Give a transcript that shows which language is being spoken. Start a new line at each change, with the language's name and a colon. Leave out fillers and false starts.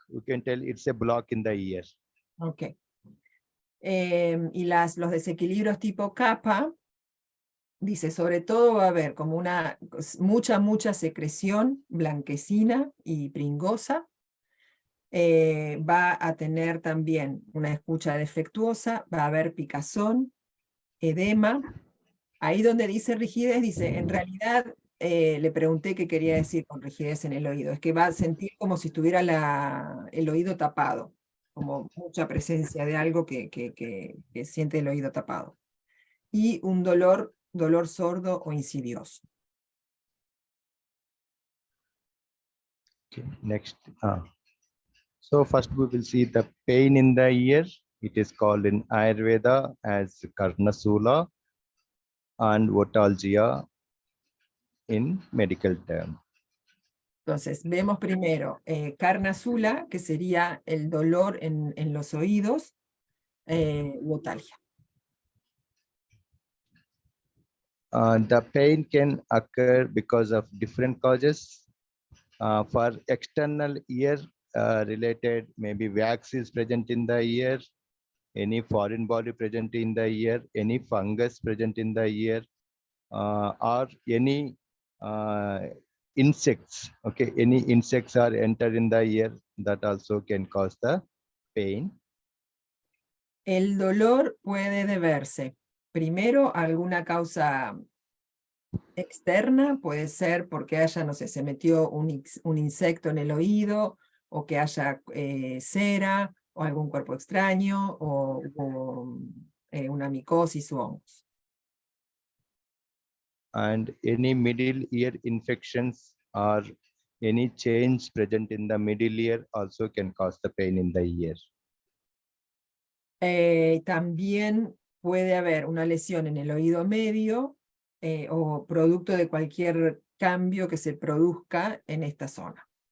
English: We can tell it's a block in the ear. Okay.
Spanish: Y los desequilibrios tipo kapha, dice, sobre todo va a haber como mucha secreción blanquecina y pringosa. Va a tener también una escucha defectuosa, va a haber picazón, edema. Ahí donde dice rigidez, dice, en realidad, le pregunté qué quería decir con rigidez en el oído. Es que va a sentir como si estuviera el oído tapado, como mucha presencia de algo que siente el oído tapado. Y un dolor sordo o insidioso.
English: Okay, next. So first we will see the pain in the ear. It is called in Ayurveda as karnasula and otalgia in medical term.
Spanish: Entonces, vemos primero karnasula, que sería el dolor en los oídos, u otalgia.
English: The pain can occur because of different causes. For external ear related, maybe wax is present in the ear, any foreign body present in the ear, any fungus present in the ear, or any insects. Okay, any insects are entered in the ear, that also can cause the pain.
Spanish: El dolor puede deberse primero a alguna causa externa, puede ser porque haya, no sé, se metió un insecto en el oído, o que haya cera, o algún cuerpo extraño, o una micosis u hongos.
English: And any middle ear infections or any change present in the middle ear also can cause the pain in the ear.
Spanish: También puede haber una lesión en el oído medio o producto de cualquier cambio que se produzca en esta zona.